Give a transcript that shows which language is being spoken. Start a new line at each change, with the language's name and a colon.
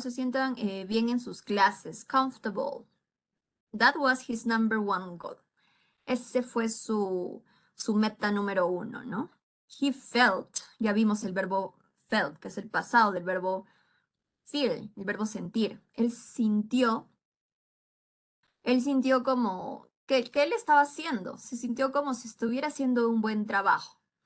Spanish: Se sientan bien en sus clases, comfortable.
English: That was his number one goal.
Spanish: Ese fue su meta número uno, ¿no?
English: He felt,
Spanish: ya vimos el verbo felt, que es el pasado del verbo feel, el verbo sentir. Él sintió como que él estaba haciendo, se sintió como si estuviera haciendo un buen trabajo.